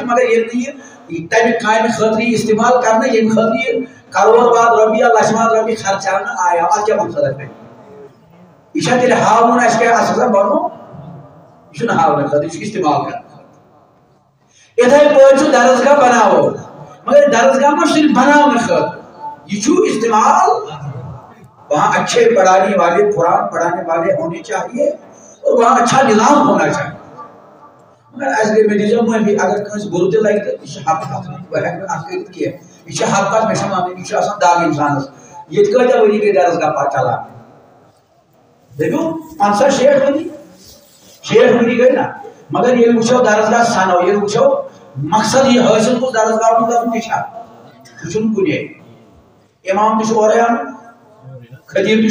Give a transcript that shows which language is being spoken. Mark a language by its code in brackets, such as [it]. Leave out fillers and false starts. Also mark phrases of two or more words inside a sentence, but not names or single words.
[ks] مگر ییٚلہِ نہٕ یہِ تمہِ کامہِ خٲطرٕ یہِ استعمال کرنہٕ ییٚمہِ خٲطرٕ یہِ کرور واد رۄپیہِ یا لچھ واد رۄپیہِ خرچاونہٕ آیو اتھ کیٛاہ مقصد اَسہِ یہِ چھا تیٚلہِ ہاوُن اَسہِ کیٛاہ اَسہِ ہسا بنو یہِ چھُنہٕ ہاونہٕ خٲطرٕ یہِ چھُ استعمال کرنہٕ خٲطرٕ یِتھے پٲٹھۍ چھُ درسگاہ بناوو مگر درسگاہ ما صرف بناونہٕ خٲطرٕ یہ چھُ استعمال [ur] وہاں اچھے پڑھانے والے قرآن پڑھانے والے ہونے چاہیے اور وہاں اچھا نظام ہونا چاہیے مگر اس لیے میں دیجیے معافی [ks] اگر کنس برو تہ لگہِ تہٕ یہِ چھِ حق کتھ بہٕ ہیٚکہٕ نہٕ اتھ کٔرِتھ کینٛہہ یہِ چھِ حق کتھ مےٚ چھےٚ مانٕنۍ یہِ چھُ آسان داغ انسانس ییٚتہِ کۭتیاہ ؤری گٔے درسگاہ پتہٕ چلان دٔپِو 50-60 ؤری 60 ؤری گٔے نا مگر ییٚلہِ وٕچھو درسگاہ سنو ییٚلہِ وٕچھو مقصد یہِ حٲصِل گوٚژھ درسگاہ منٛز گژھُن تہِ چھا سُہ چھُنہٕ کُنے امام تہِ چھُ اورَے اَنُن خطیب تہِ